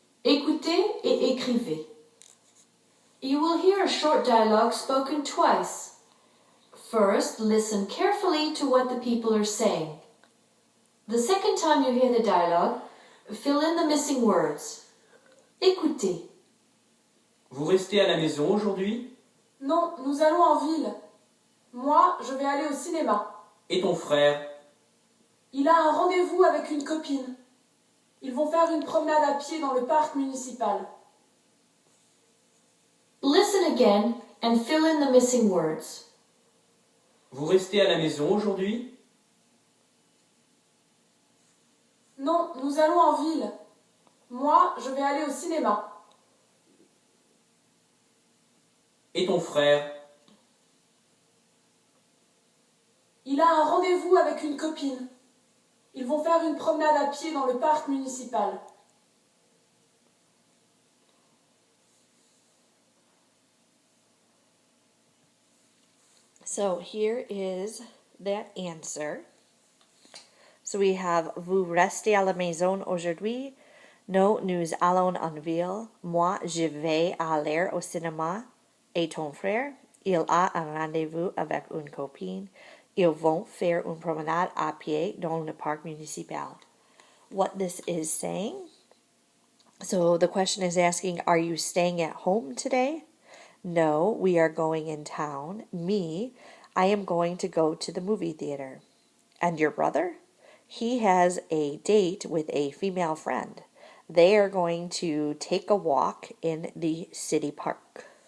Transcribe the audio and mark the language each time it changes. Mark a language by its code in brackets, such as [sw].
[fr] Écoutez et écrivez. [en] You will hear a short dialogue spoken twice. First, listen carefully to what the people are saying. The second time you hear the dialogue, fill in the missing words. [fr] Écoutez. Vous restez à la maison aujourd'hui? Non, nous allons en ville. Moi, je vais aller au cinéma. Et ton frère? Il a un rendez-vous avec une copine. Ils vont faire une promenade à pied dans le parc municipal. [en] Listen again and fill in the missing words. [fr] Vous restez à la maison aujourd'hui? Non, nous allons en ville. Moi, je vais aller au cinéma. Et ton frère? Il a un rendez-vous avec une copine. Ils vont faire une promenade à pied dans le parc municipal. [en] So here is that answer. So we have [fr] vous restez à la maison aujourd'hui. No, nous allons en ville. Moi, je vais aller au cinéma. Et ton frère? Il a un rendez-vous avec une copine. Ils vont faire une promenade à pied dans le parc municipal. [en] What this is saying. So the question is asking, are you staying at home today? No, we are going in town. Me, I am going to go to the movie theater. And your brother? He has a date with a female friend. They are going to take a walk in the city park.